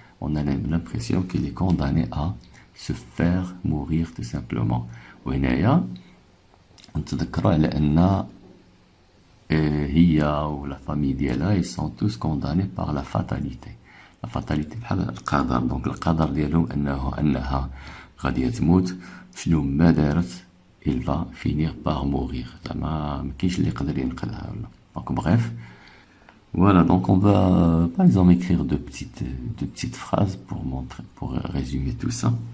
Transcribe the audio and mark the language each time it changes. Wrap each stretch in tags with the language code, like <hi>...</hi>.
<fr>On a l'impression qu'il est condamné à se faire mourir tout simplement.</fr> <ar>وهنايا نتذكروا على أن هي ولا famille ديالها</ar> <fr>ils sont tous condamnés par la fatalité. La fatalité</fr> <ar>بحال القدر. دونك القدر ديالهم أنها غادي تموت شنو ما دارت</ar> <fr>il va finir par mourir.</fr> <ar>ما كاينش اللي يقدر ينقذها ولا.</ar> <fr>Donc bref, voilà, donc on va par exemple écrire deux petites phrases pour résumer tout ça.</fr>